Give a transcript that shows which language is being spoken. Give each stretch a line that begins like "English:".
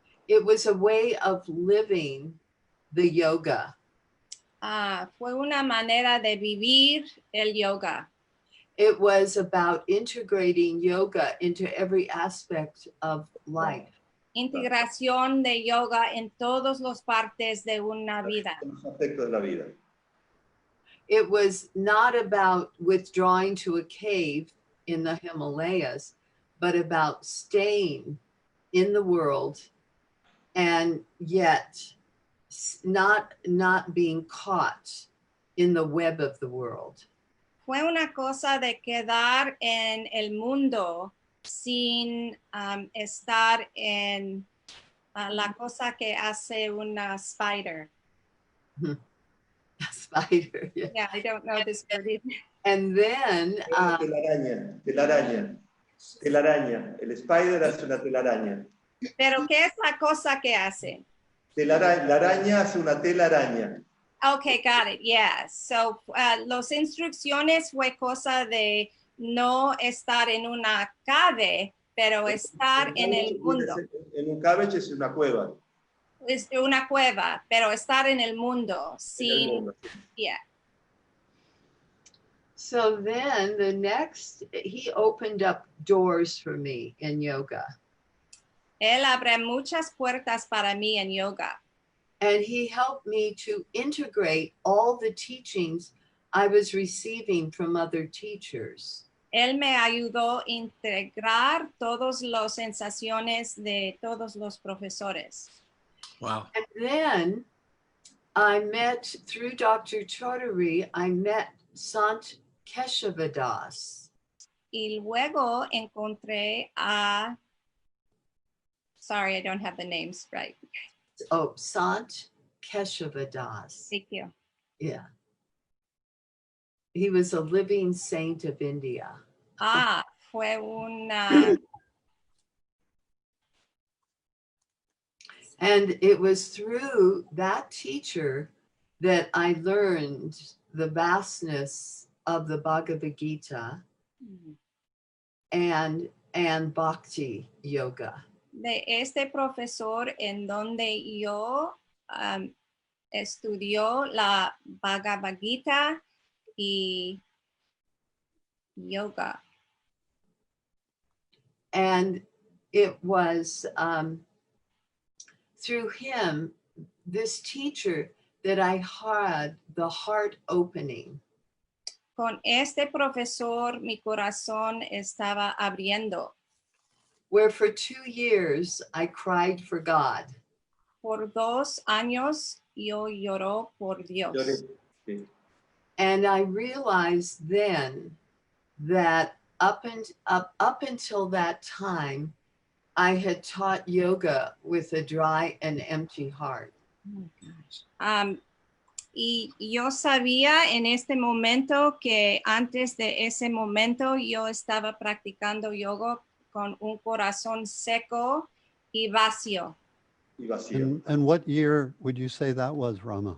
English: it was a way of living the yoga.
Spanish: Fue una manera de vivir el yoga.
English: It was about integrating yoga into every aspect of life.
Spanish: Integración de yoga en todas las partes de una vida. los aspectos de la vida.
English: It was not about withdrawing to a cave in the Himalayas, but about staying in the world and yet not being caught in the web of the world.
Spanish: Fue una cosa de quedar en el mundo sin estar en la cosa que hace una spider.
English: A spider. Yeah. Yeah, I don't know this word either. And then
Spanish: Telaraña. El spider hace una telaraña. Pero ¿qué es la cosa que hace? La araña hace una telaraña.
English: Okay, got it. Yeah.
Spanish: So, las instrucciones fue cosa de no estar en una cave, pero estar en el mundo. En un cabbage es una cueva. Es una cueva, pero estar en el mundo sin, yeah.
English: So then he opened up doors for me in yoga.
Spanish: Él abre muchas puertas para mí en yoga.
English: And he helped me to integrate all the teachings I was receiving from other teachers.
Spanish: Él me ayudó a integrar todas las sensaciones de todos los profesores.
English: Wow. And then I met, through Dr. Chaudhary, I met Sant Keshavadas.
Spanish: Y luego encontré a,
English: sorry, I don't have the names right. Oh, Sant Keshavadas. Thank you. Yeah. He was a living saint of India.
Spanish: Fue una...
English: And it was through that teacher that I learned the vastness of the Bhagavad Gita and Bhakti Yoga.
Spanish: De este profesor en donde yo estudió la Bhagavad Gita y yoga.
English: And it was through him, this teacher, that I had the heart opening.
Spanish: Con este profesor mi corazón estaba abriendo.
English: Where for 2 years I cried for God.
Spanish: Por 2 años yo lloró por Dios.
English: And I realized then that up until that time, I had taught yoga with a dry and empty heart. Oh my gosh.
Spanish: Y yo sabía en este momento que antes de ese momento yo estaba practicando yoga con un corazón seco y vacío.
English: And what year would you say that was, Rama?